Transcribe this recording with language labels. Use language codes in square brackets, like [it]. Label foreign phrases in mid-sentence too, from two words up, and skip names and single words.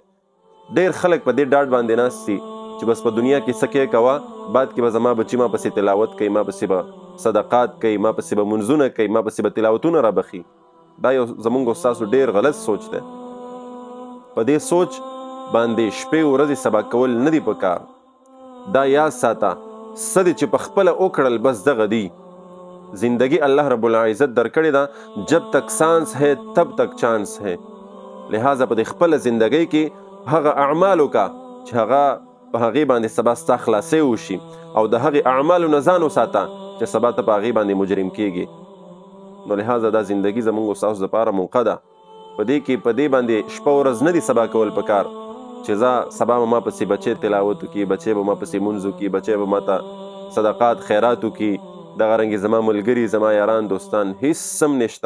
[ps] ډېر خلک په دې ډاډ باندې ناست دي چې بس په دنیا کې څه کې کوه، بعد کې به زما بچي ما پسې تلاوت کوي، ما پسې به صدقات کوي، ما پسې به منځونه کوي، ما پسې به تلاوتونه را بخي. دا یو زمونږ ستاسو ډېر غلط سوچ دی. په دې سوچ باندې شپې ورځې سبا کول نه دي پکار. دا یاد ساته څه دي چې په خپله وکړل بس دغه دی. زندگی الله رب العزت درکړې ده، [ur] جب تک سانس ہے تب تک چانس ہے. [ps] لہذا په دې خپله زندګۍ کې هغه اعمال وکړه چې هغه په هغې باندې سبا ستا خلاصۍ وشي، او د هغې اعمالو نه ځان وساته چې سبا ته په هغې باندې مجرم کېږي. نو لہذا دا زندگی زمونږ ستاسو دپاره موقع ده. په دې کې په دې باندې شپه ورځ نه دي سبا کول پکار چې زه سبا به ما پسې بچی تلاوت وکړي، بچی به ما پسې مونځ وکړي، بچی به ما ته صدقات خیرات وکړي، دغه رنګې زما ملګري، زما یاران، دوستان، هیڅ سم نشته.